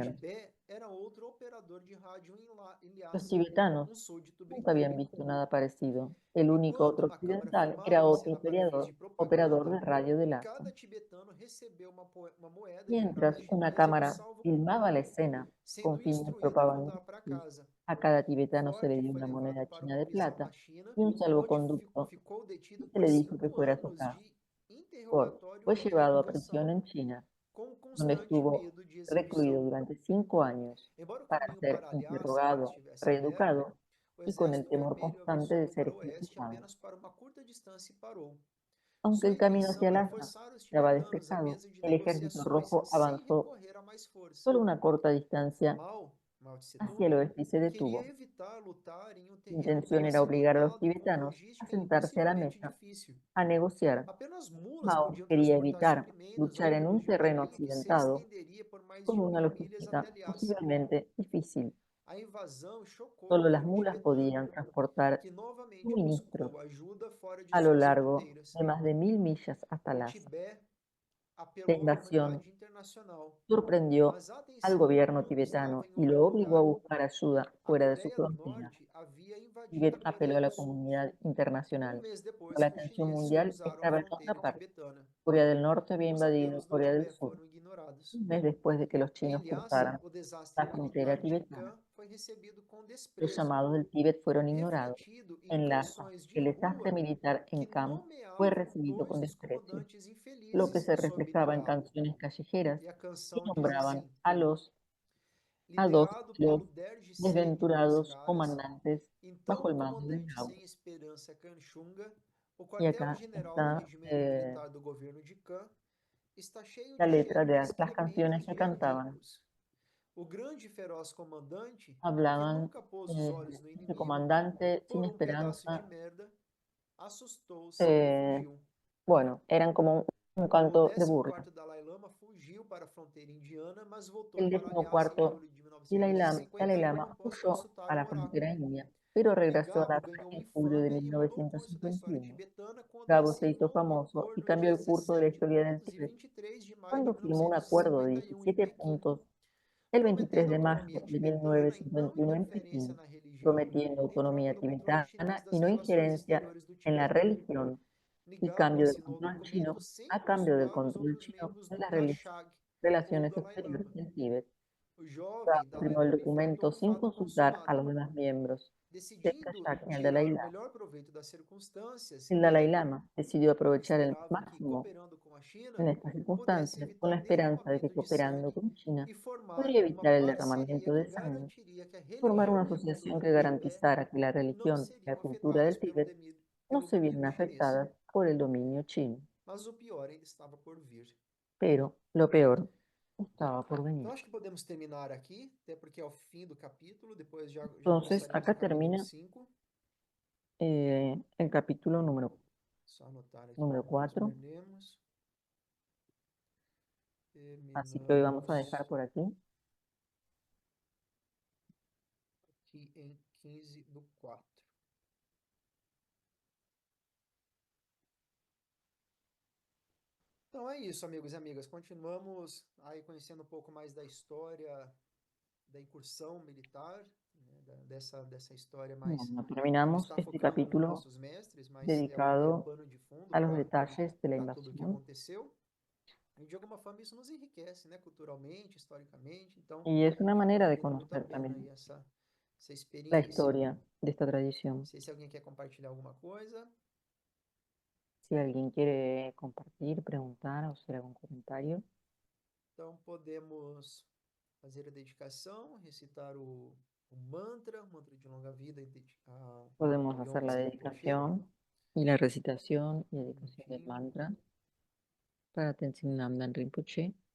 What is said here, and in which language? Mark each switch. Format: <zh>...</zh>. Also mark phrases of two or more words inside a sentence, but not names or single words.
<es>conocían.</es> <pt>Tibete era outro operador de rádio em</pt> <es>Los</es> <pt>Lhasa,</pt> <es>tibetanos</es> <pt>súdito</pt> <es>nunca habían</es> <pt>britânico.</pt> <es>visto nada parecido. El único</es> <pt>Enquanto</pt> <es>otro</es> <pt>uma câmara</pt> <es>occidental era</es> <pt>filmava</pt> <es>otro</es> <pt>sendo aparelhos de</pt> <es>operador de</es> <pt>propaganda,</pt> <es>radio de Lhasa.</es> <pt>cada tibetano recebeu uma moeda de prata</pt> <es>Mientras una</es> <pt>chinesa e um</pt> <es>cámara filmaba la</es> <pt>salvo-conduto,</pt> <es>escena</es> <pt>sendo</pt> <es>con fines</es> <pt>instruído a voltar para</pt> <es>propagandísticos,</es> <pt>casa.</pt> <es>a cada tibetano se</es> <pt>Ford</pt> <es>le dio</es> <pt>foi</pt> <es>una</es> <pt>levado</pt> <es>moneda</es> <pt>para</pt> <es>china</es> <pt>uma</pt> <es>de</es> <pt>prisão na</pt> <es>plata</es> <pt>China,</pt> <es>y un</es> <pt>onde</pt> <es>salvoconducto</es> <pt>ficou</pt> <es>y</es> <pt>detido</pt> <es>se</es> <pt>por</pt> <es>le dijo que</es> <pt>5</pt> <es>fuera a su</es> <pt>anos</pt> <es>casa.</es> <pt>de</pt> <es>Ford</es> <pt>interrogatório</pt> <es>fue</es> <pt>e</pt> <es>llevado a prisión</es> <pt>reprovação,</pt> <es>en China,</es> <pt>com</pt> <es>donde</es> <pt>constante</pt> <es>estuvo</es> <pt>medo de</pt> <es>recluido</es> <pt>execução.</pt> <es>durante 5 años</es> <pt>Embora o</pt> <es>para</es> <pt>caminho</pt> <es>ser</es> <pt>para Lhasa ainda</pt> <es>interrogado,</es> <pt>estivesse aberto,</pt> <es>reeducado</es> <pt>o</pt> <es>y con el</es> <pt>Exército</pt> <es>temor</es> <pt>Vermelho</pt> <es>constante de</es> <pt>avançou</pt> <es>ser</es> <pt>para o oeste</pt> <es>ejecutado.</es> <pt>apenas para uma curta distância e parou.</pt> <es>Aunque</es> <pt>Sua</pt> <es>el camino hacia</es> <pt>intenção era</pt> <es>Lhasa</es> <pt>forçar os</pt> <es>estaba</es> <pt>tibetanos à</pt> <es>despejado,</es> <pt>mesa de</pt> <es>el ejército</es> <pt>negociações</pt> <es>rojo</es> <pt>sem</pt> <es>avanzó</es> <pt>recorrer a mais força.</pt> <es>solo una corta distancia</es> <pt>Mao</pt> <es>hacia</es> <pt>Tse-tung</pt> <es>el oeste y se</es> <pt>queria</pt> <es>detuvo.</es> <pt>evitar lutar em um</pt> <es>Su</es> <pt>terreno</pt> <es>intención era obligar a los</es> <pt>considerado com</pt> <es>tibetanos a</es> <pt>logística</pt> <es>sentarse a la</es> <pt>impossivelmente</pt> <es>mesa,</es> <pt>difícil.</pt> <es>a negociar.</es> <pt>Apenas mulas</pt> <es>Mao</es> <pt>podiam</pt> <es>quería</es> <pt>transportar</pt> <es>evitar</es> <pt>suprimentos,</pt> <es>luchar en</es> <pt>ônibus</pt> <es>un</es> <pt>de</pt> <es>terreno</es> <pt>caminho que se</pt> <es>accidentado</es> <pt>estenderia por mais</pt> <es>con</es> <pt>de</pt> <es>una</es> <pt>1.000 milhas até</pt> <es>logística</es> <pt>Lhasa.</pt> <es>posiblemente difícil.</es> <pt>A invasão chocou o</pt> <es>Solo las</es> <pt>governo</pt> <es>mulas</es> <pt>tibetano,</pt> <es>podían transportar</es> <pt>que novamente</pt> <es>suministros</es> <pt>buscou ajuda fora de</pt> <es>a lo</es> <pt>suas</pt> <es>largo</es> <pt>fronteiras.</pt> <es>de más de 1000 millas hasta</es> <pt>O</pt> <es>Lhasa.</es> <pt>Tibete</pt> <es>La</es> <pt>apelou à</pt> <es>invasión</es> <pt>comunidade internacional,</pt> <es>sorprendió</es> <pt>mas a</pt> <es>al</es> <pt>atenção do</pt> <es>gobierno</es> <pt>mundo estava</pt> <es>tibetano</es> <pt>em</pt> <es>y</es> <pt>outro</pt> <es>lo obligó a</es> <pt>lugar.</pt> <es>buscar ayuda</es> <pt>A</pt> <es>fuera de su</es> <pt>Coreia do</pt> <es>frontera.</es> <pt>Norte havia invadido a</pt> <es>Tibet apeló</es> <pt>Coreia</pt> <es>a</es> <pt>do</pt> <es>la</es> <pt>Sul.</pt> <es>comunidad internacional,</es> <pt>Mês</pt> <es>pero</es> <pt>depois</pt> <es>la</es> <pt>que os</pt> <es>atención</es> <pt>chineses</pt> <es>mundial</es> <pt>cruzaram a</pt> <es>estaba en otra</es> <pt>fronteira</pt> <es>parte.</es> <pt>tibetana.</pt> <es>Corea del Norte había</es> <pt>Os</pt> <es>invadido</es> <pt>apelos do</pt> <es>Corea del</es> <pt>Tibete</pt> <es>Sur</es> <pt>foram ignorados.</pt> <es>un mes después de que los</es> <pt>Em</pt> <es>chinos</es> <pt>Lhasa,</pt> <es>cruzaran</es> <pt>o desastre</pt> <es>la frontera</es> <pt>militar de</pt> <es>tibetana.</es> <pt>Chikan foi recebido com</pt> <es>Los</es> <pt>desprezo,</pt> <es>llamados del Tíbet fueron ignorados.</es> <pt>refletido em</pt> <es>En Lhasa,</es> <pt>canções de</pt> <es>el desastre</es> <pt>rua</pt> <es>militar en</es> <pt>que</pt> <es>Kham fue</es> <pt>nomeavam</pt> <es>recibido</es> <pt>dois</pt> <es>con</es> <pt>dos</pt> <es>desprecio,</es> <pt>comandantes</pt> <es>lo que</es> <pt>infelizes</pt> <es>se</es> <pt>sob</pt> <es>reflejaba en</es> <pt>Liao.</pt> <es>canciones callejeras</es> <pt>E a</pt> <es>que</es> <pt>canção diz</pt> <es>nombraban</es> <pt>assim:</pt> <es>a dos</es> <pt>liderado</pt> <es>de los</es> <pt>pelo Derge Seng dos</pt> <es>desventurados</es> <pt>Caras,</pt> <es>comandantes bajo</es> <pt>então</pt> <es>el mando de</es> <pt>comandante</pt> <es>Lao.</es> <pt>sem esperança Kanchunga, o</pt> <es>Y acá</es> <pt>quartel-general do</pt> <es>está</es> <pt>regimento militar do governo de Kan, está cheio</pt> <es>la</es> <pt>de</pt> <es>letra de las</es> <pt>excrementos</pt> <es>canciones</es> <pt>de</pt> <es>que cantaban.</es> <pt>verdugos. O grande e feroz comandante, que</pt> <es>Hablaban</es> <pt>nunca pôs os olhos no</pt> <es>este</es> <pt>inimigo,</pt> <es>comandante sin</es> <pt>por um pedaço de</pt> <es>esperanza.</es> <pt>merda, assustou-se e eh, fugiu.</pt> <es>bueno, eran como un</es> <pt>O</pt> <es>canto de burla.</es> <pt>14º Dalai Lama fugiu para a fronteira indiana, mas voltou</pt> <es>El</es> <pt>para Lhasa em</pt> <es>decimocuarto</es> <pt>julho de</pt> <es>Dalai</es> <pt>1951</pt> <es>Lama</es> <pt>após</pt> <es>huyó</es> <pt>consultar</pt> <es>a</es> <pt>um</pt> <es>la</es> <pt>oráculo.</pt> <es>frontera india, pero</es> <pt>E</pt> <es>regresó a</es> <pt>Gabo</pt> <es>Lhasa</es> <pt>ganhou</pt> <es>en julio de</es> <pt>infâmia e mudou o curso da história</pt> <es>1951.</es> <pt>tibetana quando</pt> <es>Gabo se hizo</es> <pt>assinou um</pt> <es>famoso y</es> <pt>acordo</pt> <es>cambió</es> <pt>de</pt> <es>el curso de la</es> <pt>17</pt> <es>historia del</es> <pt>pontos em</pt> <es>Tíbet</es> <pt>23 de maio de</pt> <es>cuando firmó un acuerdo de</es> <pt>1951 em</pt> <es>17</es> <pt>Pequim,</pt> <es>puntos el 23</es> <pt>prometendo</pt> <es>de mayo</es> <pt>autonomia</pt> <es>de</es> <pt>tibetana e não</pt> <es>1951 en</es> <pt>interferência</pt> <es>Pekín,</es> <pt>na religião,</pt> <es>prometiendo</es> <pt>em troca</pt> <es>autonomía</es> <pt>do controle chinês</pt> <es>tibetana y</es> <pt>das</pt> <es>no</es> <pt>relações</pt> <es>injerencia</es> <pt>exteriores do</pt> <es>en la</es> <pt>Tibete.</pt> <es>religión, y</es> <pt>Nigabo</pt> <es>cambio del</es> <pt>assinou o</pt> <es>control chino</es> <pt>documento sem</pt> <es>a cambio del</es> <pt>consultar os</pt> <es>control</es> <pt>outros</pt> <es>chino</es> <pt>membros</pt> <es>de</es> <pt>do</pt> <es>las</es> <pt>Kashag ou</pt> <es>relaciones</es> <pt>Dalai</pt> <es>exteriores</es> <pt>Lama.</pt> <es>del Tíbet.</es> <pt>O jovem</pt> <es>Gabo</es> <pt>Dalai</pt> <es>firmó el</es> <pt>Lama</pt> <es>documento</es> <pt>enfrentou o</pt> <es>sin</es> <pt>fato</pt> <es>consultar a</es> <pt>consumado,</pt> <es>los demás miembros del</es> <pt>decidindo</pt> <es>Kashag ni al Dalai</es> <pt>tirar o</pt> <es>Lama.</es> <pt>melhor proveito das circunstâncias.</pt> <es>El Dalai</es> <pt>Ele</pt> <es>Lama decidió aprovechar el</es> <pt>considerava que,</pt> <es>máximo</es> <pt>cooperando com a China,</pt> <es>en estas</es> <pt>pudesse</pt> <es>circunstancias con</es> <pt>evitar</pt> <es>la esperanza de que</es> <pt>derramamento de</pt> <es>cooperando</es> <pt>sangue</pt> <es>con China</es> <pt>e formar</pt> <es>podría</es> <pt>uma</pt> <es>evitar el</es> <pt>parceria</pt> <es>derramamiento</es> <pt>que</pt> <es>de sangre,</es> <pt>garantiria que a</pt> <es>formar una</es> <pt>religião e a</pt> <es>asociación</es> <pt>cultura</pt> <es>que</es> <pt>do Tibete</pt> <es>garantizara que la</es> <pt>não</pt> <es>religión y la</es> <pt>seriam</pt> <es>cultura</es> <pt>afetadas</pt> <es>del Tíbet no</es> <pt>pelo</pt> <es>se vieran</es> <pt>domínio chinês.</pt> <es>afectadas por el dominio chino.</es> <pt>Mas o pior ainda estava por vir.</pt> <es>Pero lo peor estaba por venir.</es> <pt>Então acho que podemos terminar aqui, até porque é o fim do capítulo, depois já</pt> <es>Entonces,</es> <pt>avançaremos no</pt> <es>acá</es> <pt>capítulo</pt> <es>termina</es> <pt>5.</pt> <es>el capítulo</es> <pt>Só anotar aqui</pt> <es>número</es> <pt>como nós</pt> <es>4.</es> <pt>perdemos.</pt> <es>Así que hoy vamos a</es> <pt>Terminamos</pt> <es>dejar por aquí.</es> <pt>aqui em 15/4. Então é isso, amigos e amigas. Continuamos aí conhecendo um pouco mais da história da incursão militar, né, dessa história mais</pt> <es>Bueno,</es> <pt>que não</pt> <es>terminamos</es> <pt>está</pt> <es>este</es> <pt>focando nos</pt> <es>capítulo</es> <pt>nossos mestres, mas é o</pt> <es>dedicado</es> <pt>pano de fundo</pt> <es>a los detalles de la</es> <pt>para tudo o que</pt> <es>invasión.</es> <pt>aconteceu. E de alguma forma isso nos enriquece, né, culturalmente, historicamente. Então,</pt> <es>Y es una manera de</es> <pt>vale muito a</pt> <es>conocer</es> <pt>pena aí</pt> <es>también</es> <pt>essa</pt> <es>la</es> <pt>experiência.</pt> <es>historia de esta</es> <pt>Não</pt> <es>tradición.</es> <pt>sei se alguém quer compartilhar alguma coisa.</pt> <es>Si alguien quiere compartir, preguntar o hacer algún comentario,</es> <pt>Então, podemos fazer a dedicação, recitar o mantra de longa vida a</pt> <es>podemos hacer la</es> <pt>Yongtse Rinpoche.</pt> <es>dedicación y la recitación y</es> <pt>Um</pt> <es>dedicación del</es> <pt>minutinho.</pt> <es>mantra para Tenzin Namdan Rinpoche.</es>